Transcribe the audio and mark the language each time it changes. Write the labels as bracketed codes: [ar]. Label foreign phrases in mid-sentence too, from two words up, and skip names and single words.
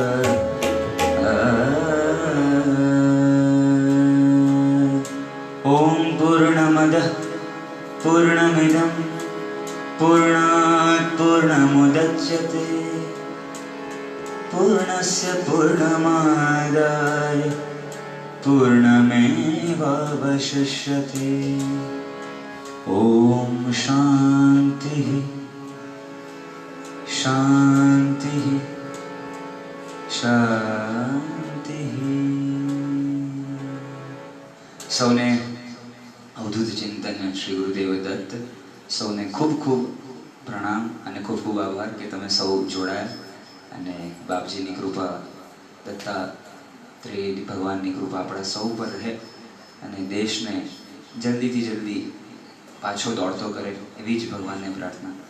[sa] ओम पूर्णमदः पूर्णमिदं पूर्णात् पूर्णमुदच्यते पूर्णस्य पूर्णमादाय पूर्णमेवावशिष्यते। ओम शांति शांति शांति। [gu] સૌને અવધૂત ચિંતન શ્રી ગુરુદેવ દત્ત સૌને ખૂબ ખૂબ પ્રણામ અને ખૂબ ખૂબ આભાર કે તમે સૌ જોડાયા અને બાપજીની કૃપા દત્તાત્રેય ભગવાનની કૃપા આપણા સૌ પર રહે અને દેશને જલ્દીથી જલ્દી પાછો દોડતો કરે એવી જ ભગવાનને પ્રાર્થના.